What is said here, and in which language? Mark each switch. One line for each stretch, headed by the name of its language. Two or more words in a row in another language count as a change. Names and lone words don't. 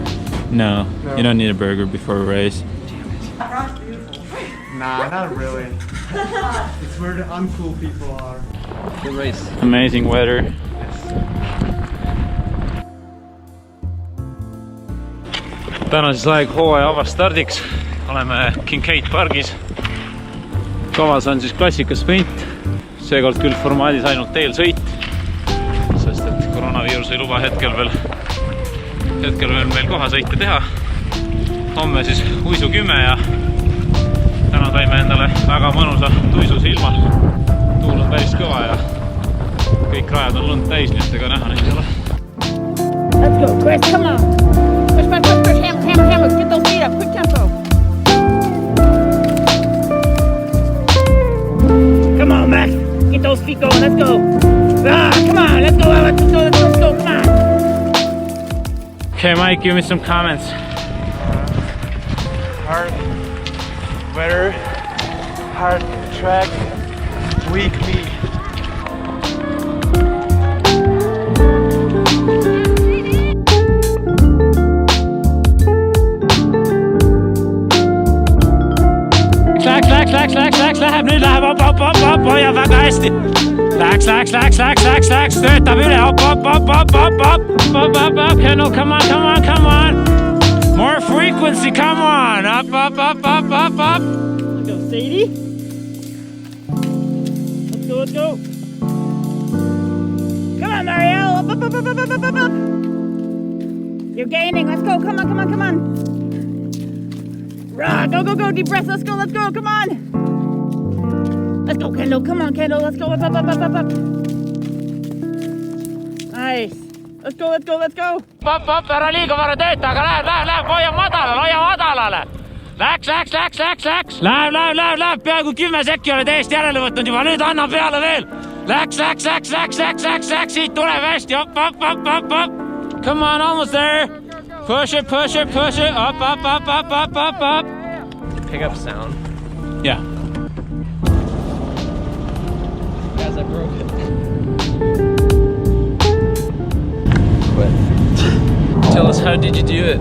English: No, you don't need a burger before a race. Nah, not really. It's where the uncool people are. Good race. Amazing weather.
Estonian: Täna siis aeg hooaja avastardiks. Oleme Kincaid pargis. Kavas on siis klassika sprint. Seekord küll formaadis ainult eelsõit, sest et koroonaviirus ei luba hetkel veel meil kohasõite teha. Homme siis uisu 10 ja täna saime endale väga mõnusa tuisus ilma. Tuul on päris kõva ja kõik rajad on lund täis, nii et ega näha neid ei ole.
English: Let's go, Chris, come on. Push, hammer. Get those feet up, quick tempo. Come on, Max. Get those feet going, let's go. Come on, let's go, come on. Okay, Mike, give me some comments. Hard weather, hard track, weak me.
Estonian: Läks, läheb, nüüd läheb, op, hoia väga hästi. Läks, töötab üle,
English: op, Kendall, come on. More frequency, come on, up. Let's go, Sadie. Let's go. Come on, Marielle, up. You're gaining, let's go, come on. Go, deep breath, let's go, come on. Let's go, Kendall, come on, Kendall, let's go, up. Nice. Let's go. Op,
Estonian: ära liiga vara tööta, aga läheb, hoia madalale. Läks. Läheb, peaaegu 10 sekki oled eest järele võtnud juba, nüüd anna peale veel. Läks, siit tuleb hästi, op.
English: Come on, almost there. Push it, up. Pick up sound. Yeah. Guys, I broke it. Tell us, how did you do it?